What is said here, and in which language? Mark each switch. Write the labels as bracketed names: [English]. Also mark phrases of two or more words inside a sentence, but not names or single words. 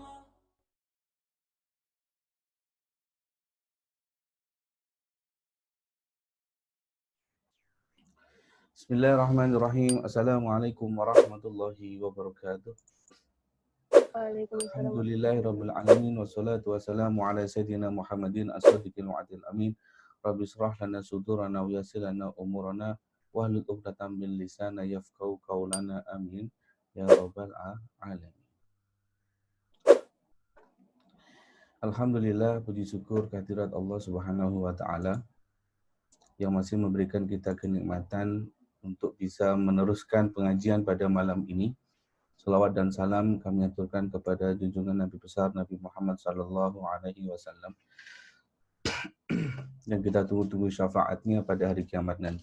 [Arabic] بسم الله الرحمن الرحيم. السلام عليكم ورحمة الله وبركاته. وعليكم السلام. الحمد لله رب العالمين والصلاة والسلام على سيدنا محمد الصادق الوعد الأمين. رب اشرح لنا صدورنا ويسر لنا أمورنا واحلل عقدة من لساننا يفقهوا قولنا آمين يا رب العالمين. [Indonesian] Alhamdulillah, puji syukur kehadirat Allah [Arabic] سبحانه وتعالى [Indonesian] yang masih memberikan kita kenikmatan untuk bisa meneruskan pengajian pada malam ini. Salawat dan salam kami aturkan kepada junjungan Nabi besar Nabi Muhammad [Arabic] صلى الله عليه وسلم [Indonesian] yang kita tunggu-tunggu syafaatnya pada hari kiamat nanti.